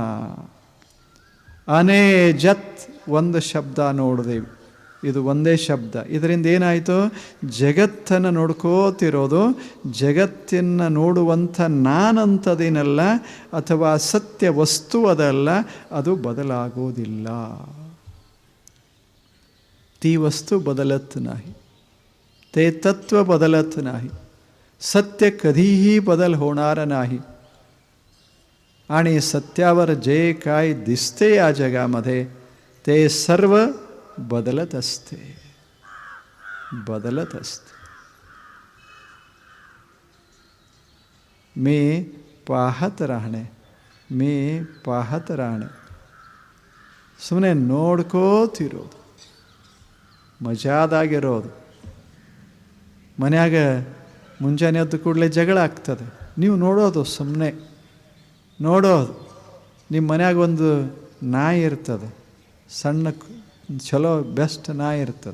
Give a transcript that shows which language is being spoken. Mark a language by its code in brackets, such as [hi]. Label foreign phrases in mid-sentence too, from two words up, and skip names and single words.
[kn] ಅನೇಜತ್ ಒಂದು ಶಬ್ದ ನೋಡಿದೆವು. ಇದು ಒಂದೇ ಶಬ್ದ. ಇದರಿಂದ ಏನಾಯಿತು? ಜಗತ್ತನ್ನು ನೋಡ್ಕೋತಿರೋದು, ಜಗತ್ತನ್ನು ನೋಡುವಂಥ ನಾನಂಥದೇನಲ್ಲ, ಅಥವಾ ಸತ್ಯ ವಸ್ತು ಅದಲ್ಲ, ಅದು ಬದಲಾಗೋದಿಲ್ಲ. [mr] ती वस्तू बदलत नाही, ते तत्व बदलत नाही, सत्य कधीही बदल होणार नाही. आणि सत्यावर जे काय दिसते या जगामध्ये ते सर्व बदलत असते, बदलत असते. मी पाहत राहणे, मी पाहत राहणे, [kn] ಸುಮ್ಮನೆ ನೋಡ್ಕೋತಿರೋದು, ಮಜಾದಾಗಿರೋದು. ಮನ್ಯಾಗ ಮುಂಜಾನೆ ಎದ್ದು ಕೂಡಲೇ ಜಗಳ ಆಗ್ತದೆ, ನೀವು ನೋಡೋದು, ಸುಮ್ಮನೆ ನೋಡೋದು. ನಿಮ್ಮ ಮನ್ಯಾಗ ಒಂದು ನಾಯಿ ಇರ್ತದೆ, ಸಣ್ಣ ಚಲೋ ಬೆಸ್ಟ್ ನಾಯಿ ಇರ್ತದೆ.